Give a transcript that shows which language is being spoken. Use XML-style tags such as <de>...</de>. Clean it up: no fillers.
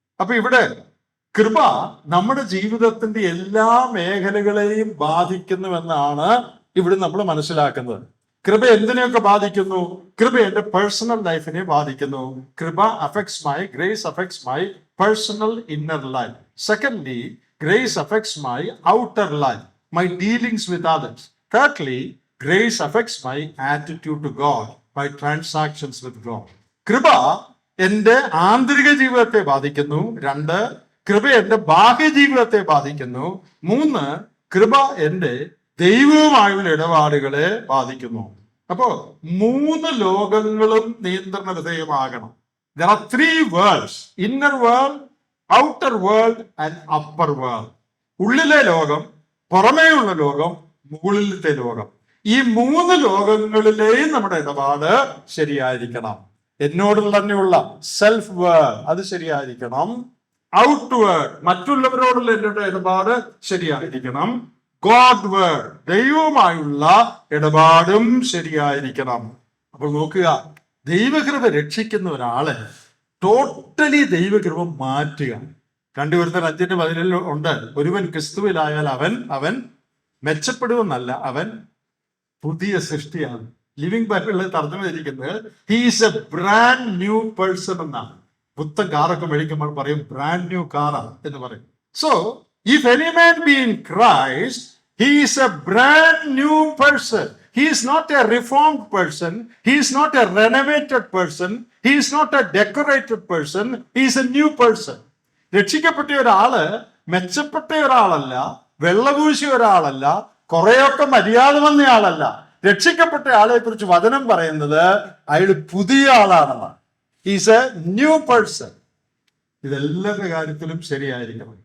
<ml>അപ്പൊ ഇവിടെ കൃപ നമ്മുടെ ജീവിതത്തിന്റെ എല്ലാ മേഖലകളെയും ബാധിക്കുന്നുവെന്നാണ് ഇവിടെ നമ്മൾ മനസ്സിലാക്കുന്നത്. കൃപ എന്തിനെയൊക്കെ ബാധിക്കുന്നു? കൃപ എന്റെ പേഴ്സണൽ ലൈഫിനെ ബാധിക്കുന്നു.</ml> <en>കൃപ affects my grace affects my personal inner life. Secondly, grace affects my outer life, my dealings with others. thirdly, grace affects my attitude to God, my transactions with God.</en> <ml>കൃപ എന്റെ ആന്തരിക ജീവിതത്തെ ബാധിക്കുന്നു. രണ്ട്, കൃപ എന്റെ ബാഹ്യ ജീവിതത്തെ ബാധിക്കുന്നു. മൂന്ന്, കൃപ എന്റെ ദൈവവുമായുള്ള ഇടപാടുകളെ ബാധിക്കുന്നു. അപ്പോ മൂന്ന് ലോകങ്ങളും നിയന്ത്രണ വിധേയമാകണം.</ml> <en>There are three worlds: inner world, outer world and upper world.</en> <ml>ഉള്ളിലെ ലോകം, പുറമേയുള്ള ലോകം, മുകളിലത്തെ ലോകം. ഈ മൂന്ന് ലോകങ്ങളിലെയും നമ്മുടെ ഇടപാട് ശരിയായിരിക്കണം. എന്നോടുള്ള തന്നെയുള്ള സെൽഫ് വേർഡ് അത് ശരിയായിരിക്കണം. ഔട്ട് വേർഡ്, മറ്റുള്ളവരോടുള്ള എൻ്റെ ഇടപാട് ശരിയായിരിക്കണം. ഗോഡ് വേർഡ്, ദൈവവുമായുള്ള ഇടപാടും ശരിയായിരിക്കണം. അപ്പോൾ നോക്കുക, ദൈവകൃപ രക്ഷിക്കുന്ന ഒരാളെ ടോട്ടലി ദൈവകൃപ മാറ്റുക. 2 കൊരിന്ത്യർ 5:17 ഉണ്ട്, ഒരുവൻ ക്രിസ്തുവിലായാൽ അവൻ മെച്ചപ്പെടുമെന്നല്ല, അവൻ പുതിയ സൃഷ്ടിയാണ്. ലിവിംഗ് ബൈബിളിൽ തർജ്ജമ ചെയ്തിരിക്കുന്നത്</ml> <en>he is a brand new person</en> <ml>എന്നാണ്. പുത്തൻ കാറൊക്കെ മേടിക്കുമ്പോൾ പറയും</ml> <en>brand new</en> <ml>കാറാണ് എന്ന് പറയും.</ml> <en>So if any man be in Christ, he is a brand new person. He is not a reformed person. He is not a renovated person. He is not a decorated person. He is a new person.</en> <ml>രക്ഷിക്കപ്പെട്ട ഒരാള് മെച്ചപ്പെട്ട ഒരാളല്ല, വെള്ളപൂശിയ ഒരാളല്ല, കുറെയൊക്കെ മര്യാദ വന്ന ആളല്ല. രക്ഷിക്കപ്പെട്ട ആളെ കുറിച്ച് വചനം പറയുന്നത് അയാൾ പുതിയ ആളാണെന്നാണ്.</ml> <en>Is a new person.</en> <ml>ഇതെല്ലാവരുടെ കാര്യത്തിലും ശരിയായിരിക്കണം.</ml>